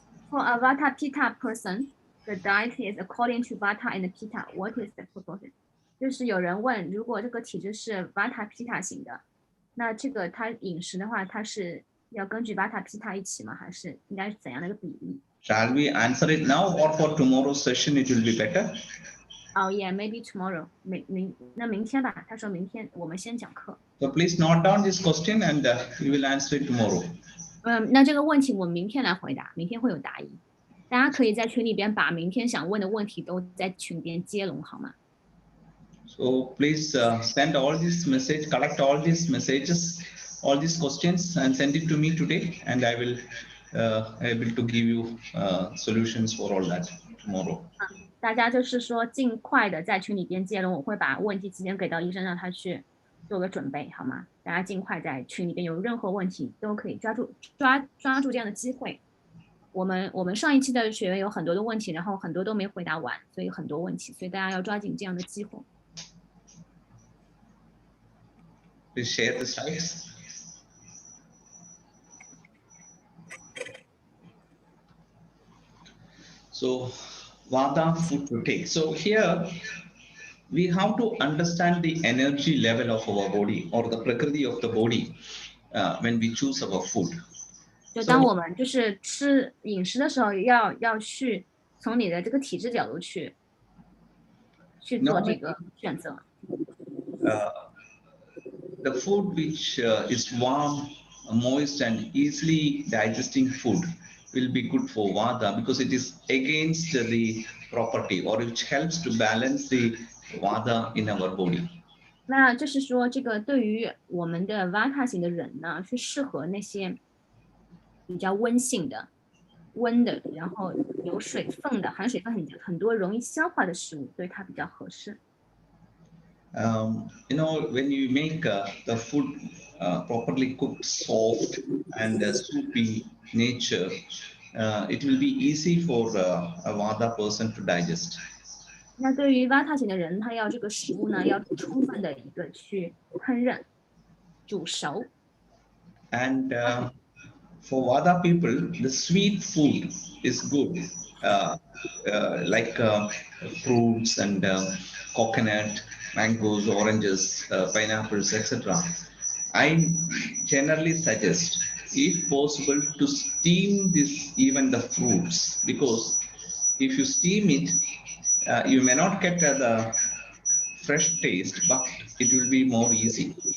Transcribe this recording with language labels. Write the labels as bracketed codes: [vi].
[en] For a Vata Pitta person, the diet is according to Vata and Pitta. What is the proportion? [zh] 就是有人问，如果这个体质是 Vata Pitta 型的，那这个他饮食的话，他是要根据 Vata Pitta 一起吗？还是应该是怎样的一个比例？ [en] Shall we answer it now or for tomorrow's session it will be better? Oh yeah, maybe tomorrow. [zh] 那明天吧。他说明天我们先讲课。 [en] So please note down this question and we will answer it tomorrow. [zh] 那这个问题我们明天来回答，明天会有答疑。大家可以在群里边把明天想问的问题都在群里边接龙，好吗？ [en] So please send all this message, collect all these messages, all these questions and send it to me today and I will able to give you solutions for all that tomorrow. [zh] 大家就是说尽快的在群里边接龙，我会把问题提前给到医生，让他去做个准备，好吗？大家尽快在群里边有任何问题都可以抓住这样的机会。我们上一期的学员有很多的问题，然后很多都没回答完，所以很多问题，所以大家要抓紧这样的机会。 [en] Please share the slides. So Vata food to take. So here we have to understand the energy level of our body or the prakriti of the body when we choose our food. [zh] 就当我们就是吃饮食的时候，要去从你的这个体质角度去做这个选择。 [en] The food which is warm, moist, and easily digesting food will be good for Vata because it is against the property or which helps to balance the Vata in our body. [zh] 那就是说，这个对于我们的 Vata 型的人呢，是适合那些比较温性的、温的，然后有水分的、含水分很多、容易消化的食物，对它比较合适。 [en] When you make the food properly cooked, soft and soupy nature, it will be easy for a Vada person to digest. [zh] 那对于 Vata 型的人，他要这个食物呢，要充分的一个去烹饪、煮熟。 [en] And for Vada people, the sweet food is good, uh, like fruits and coconut, mangoes, oranges, pineapples, etc. I generally suggest, if possible, to steam this even the fruits, because if you steam it, you may not get the fresh taste, but it will be more easy.